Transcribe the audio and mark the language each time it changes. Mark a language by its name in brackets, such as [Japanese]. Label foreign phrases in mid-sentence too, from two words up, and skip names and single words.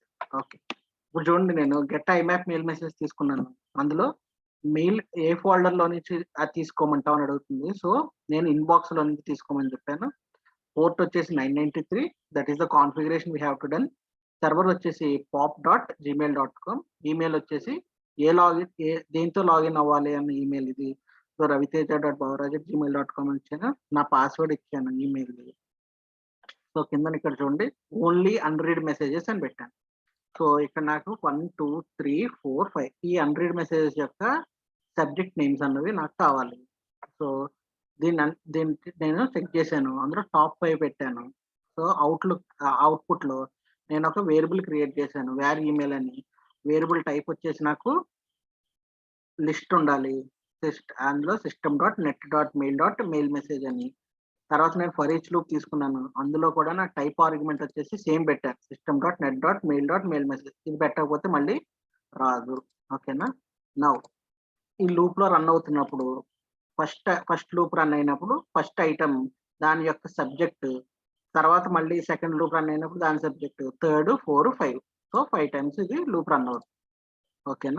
[Telugu] ఓకే, ఇప్పుడు చూడండి నేను [English] Get IMAP Mail Message [Telugu] తీసుకున్నాను. అందులో మెయిల్ ఏ ఫోల్డర్ లో నుంచి అది తీసుకోమంటావు అని అడుగుతుంది. సో నేను ఇన్బాక్స్ లో నుంచి తీసుకోమని చెప్పాను. పోర్ట్ వచ్చేసి 993, [English] That is the configuration we have to done. [Telugu] సర్వర్ వచ్చేసి pop.gmail.com, ఈమెయిల్ వచ్చేసి దేంతో లాగిన్ అవ్వాలి అన్న ఈమెయిల్ ఇది. సో raviteja.bavaraj@gmail.com అని ఇచ్చాను. నా పాస్వర్డ్ ఇచ్చాను ఈమెయిల్. సో కింద ఇక్కడ చూడండి [English] only unread messages [Telugu] అని పెట్టాను. సో ఇక్కడ నాకు 1 2 3 4 5 ఈ [English] unread messages [Telugu] యొక్క [English] subject names [Telugu] అన్నవి నాకు కావాలి. సో దీనికి నేను చెక్ చేశాను, అందులో టాప్ 5 పెట్టాను. సో అవుట్పుట్ లో నేను ఒక [English] variable create [Telugu] చేశాను, వేర్ ఈమెయిల్ అని. [English] variable type [Telugu] వచ్చేసి నాకు లిస్ట్ ఉండాలి, అందులో system.net.mail.mail మెసేజ్ అని. తర్వాత నేను [English] for each loop [Telugu] తీసుకున్నాను, అందులో కూడా నా [English] type argument [Telugu] వచ్చేసి సేమ్ పెట్టాను, system.net.mail.mail మెసేజ్. ఇది పెట్టకపోతే మళ్ళీ రాదు. ఓకేనా? నౌ ఈ లూప్ లో రన్ అవుతున్నప్పుడు [English] first loop run [Telugu] అయినప్పుడు [English] first item [Telugu] దాని యొక్క సబ్జెక్ట్, తర్వాత మళ్ళీ [English] second loop run [Telugu] అయినప్పుడు దాని సబ్జెక్ట్, థర్డ్ 4 5. సో 5 టైమ్స్ ఇది [English] loop run [Telugu] అవుతుంది. ఓకేనా?